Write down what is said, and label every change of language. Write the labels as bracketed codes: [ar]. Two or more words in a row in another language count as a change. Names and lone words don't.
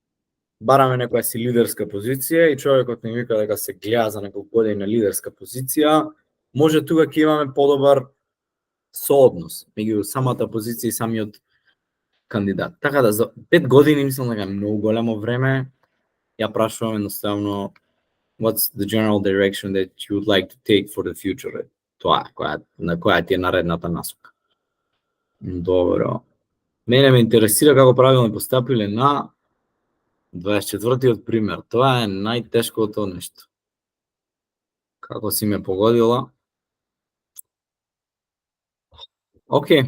[mk] Доколку бараме некоја си лидерска позиција и човекот ни вика дека се гледа за неколку години на лидерска позиција, може тука ќе имаме подобар сооднос меѓу самата позиција и самиот кандидат. Така да за 5 години мислам дека е многу големо време. Ја прашувам едноставно [en] what's the general direction that you would like to take for the future? [mk] Тоа е, која ти е наредната насока. Добро. Мене ме интересира како правилно постапиле на 24-тиот пример. Тоа е најтешкото нешто. Како си ме погодила? Океј.